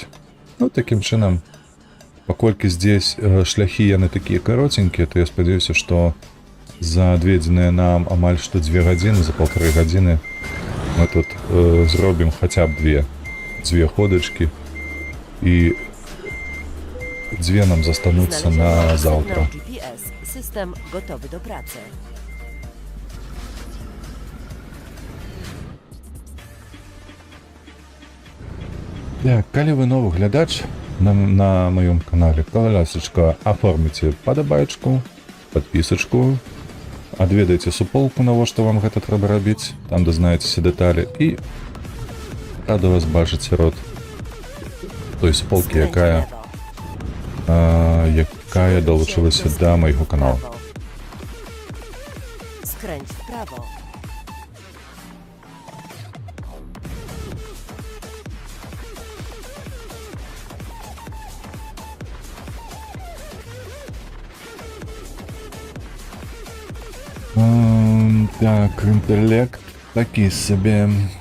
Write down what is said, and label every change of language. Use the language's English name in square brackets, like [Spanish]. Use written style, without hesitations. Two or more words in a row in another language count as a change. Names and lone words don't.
[Belarusian] Ну, такім чынам, паколькі здесь шляхі яны такія каротенькія, то я спадзяюся, што за адведзеныя нам амаль што 2 гадзіны, за 1,5 гадзіны мы тут зробім хаця б дзве ходачкі, і 2 нам застануцца на заўтра. [Polish] System gotowy do pracy. [Belarusian] Так, калі вы новы глядач на маём канале, каласачка, аформіце падабайчку, падпісачку, адведайце суполку, навошта вам гэта трэба рабіць, там дазнаецеся дэталі, і рада вас бачыць сярод той суполкі, якая далучылася да майго канала. [Polish] Skręć w prawo. [Belarusian] Так, інтэлект такі сабе.